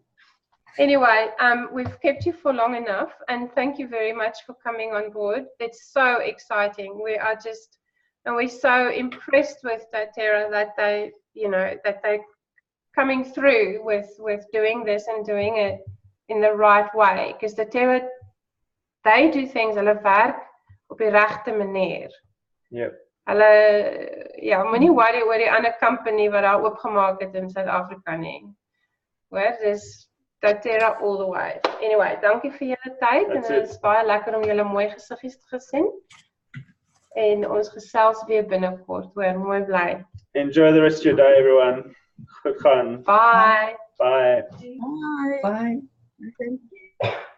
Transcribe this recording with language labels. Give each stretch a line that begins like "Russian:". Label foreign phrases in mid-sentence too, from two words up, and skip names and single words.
English: Anyway, we've kept you for long enough, and thank you very much for coming on board. It's so exciting. We are just, and we're so impressed with doTERRA that they, you know, that they're coming through with doing this and doing it in the right way. Because doTERRA, they do things,
Afrikaans: hulle werk op die regte manier.
English: Yep.
Afrikaans: Hulle, ja, moenie worry oor die ander company wat daar oopgemaak het in Suid-Afrika nie. Hoor, dis
English: doTERRA all the way. Anyway,
Afrikaans: dankie vir julle tyd en dit is baie lekker om julle mooi gesiggies te sien. En ons gesels weer binnekort, hoor, mooi bly.
English: Enjoy the rest of your day, everyone.
Afrikaans: Goed gaan.
English: Bye. Bye. Bye. Bye. Thank you.